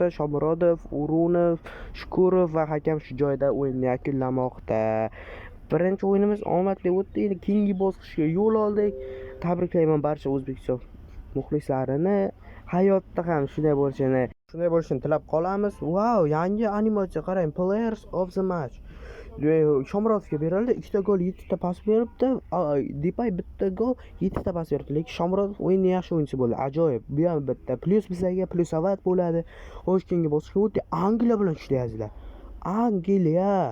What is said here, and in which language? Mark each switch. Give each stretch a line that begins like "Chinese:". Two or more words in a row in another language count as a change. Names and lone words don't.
Uzbek: Shomurodov, Urunov, Shukurov va hakam shu joyda o'yinni yakunlamoqda. Birinchi o'yinimiz omadli o'tdi. Endi keyingi bosqichga yo'l oldik. Tabriklayman barcha O'zbekiston muxlislarini. Hayotda ham shunday bo'lishini tilab qolamiz. Yangi animatsiya qarang.
English: Players of the match.
Uzbek: Shomurodovga berildi, 2 ta gol, 7 ta pas beribdi. Depay 1 ta gol, 7 ta pas beribdi. Lekin Shomurodov o'yinning yaxshi o'yinchisi bo'ldi. Ajoyib. Bu ham bitta plyus bizlarga, plyusovat bo'ladi. Xo'sh, keyingi bosqichga o'tdik. Angliya bilan ishlayapsizlar. Angliya.